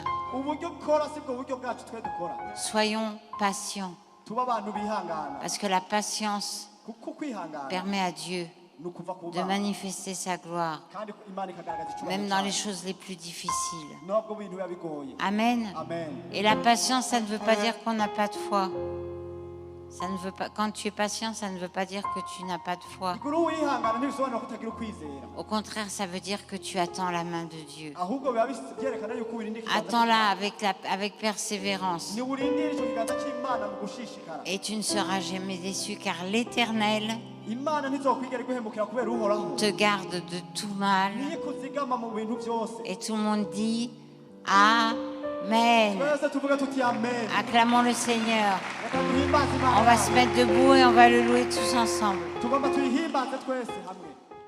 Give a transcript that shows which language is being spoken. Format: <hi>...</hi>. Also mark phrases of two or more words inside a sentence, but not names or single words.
<rn>uburyo ukora si bwo buryo bwacu twe dukora</rn> <fr>Soyons patients,</fr> <rn>tuba abantu bihangana</rn> <fr>parce que la patience</fr> <rn>kuko kwihangana</rn> <fr>permet à Dieu</fr> <rn>ni ukuva ku</rn> <fr>de</fr> <rn>mana</rn> <fr>manifester sa gloire,</fr> <rn>kandi imana ikagaragaza icyubahiro</rn> <fr>même dans les</fr> <rn>cyayo</rn> <fr>choses les plus difficiles.</fr> <rn>nubwo ibintu biba bigoye</rn> <fr>Amen.</fr> <rn>amen</rn> <fr>Et la patience, ça ne veut pas dire qu'on n'a pas de foi. Ça ne veut pas, quand tu es patient, ça ne veut pas dire que tu n'as pas de foi.</fr> <rn>ikuru wihangana ntibisobanura ko utagira ukwizera</rn> <fr>Au contraire, ça veut dire que tu attends la main de Dieu.</fr> <rn>ahubwo biba byerekana yuko urindira ikiganza</rn> <fr>Attends-la</fr> <rn>cy'Imana.</rn> <fr>avec persévérance.</fr> <rn>ni urindira icyo kiganza cy'imana mu gushishikara</rn> <fr>Et tu ne seras jamais déçu, car l'Éternel</fr> <rn>imana ntizokwigera iguhemukira kubera uhoraho</rn> <fr>te garde de tout mal.</fr> <rn>niyo ikuzigama mu bintu byose</rn> <fr>Et tout le monde dit Amen.</fr> <rn>twese tuvuga tuti amen</rn> <fr>Acclamons le Seigneur.</fr> <rn>reka duhimbaze</rn> <fr>On</fr> <rn>imana</rn> <fr>va se mettre debout et on va le louer tous ensemble.</fr> <rn>tugomba tuyihimbaze twese hamwe</rn>